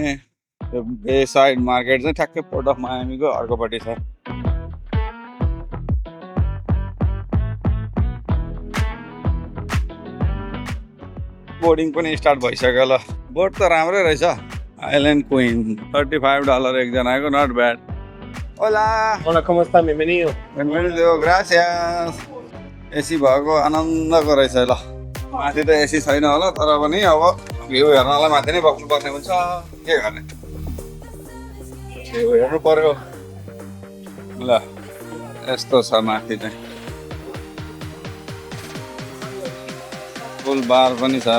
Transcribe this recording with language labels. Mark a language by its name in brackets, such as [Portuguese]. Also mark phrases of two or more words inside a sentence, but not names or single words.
[Nepali] यो बे साइड मार्केट चाहिँ ठ्याक्कै पोर्ट अफ मायामीको अर्कोपट्टि छ। बोर्डिङ पनि स्टार्ट भइसक्यो। ल बोट त राम्रै रहेछ, आइल्यान्ड क्विन, $35 एकजनाको, [English] not bad. [Spanish] होला Hola, ¿cómo está? Bienvenido. Bienvenido, gracias. [Nepali] एसी भएको आनन्दको रहेछ। ल माथि त एसी छैन होला, तर पनि अब भ्यू हेर्नलाई माथि नै बस्नुपर्ने हुन्छ, के गर्ने, भ्यू हेर्नु पर्यो। ल यस्तो छ माथि चाहिँ, [English] full bar [Nepali] पनि छ।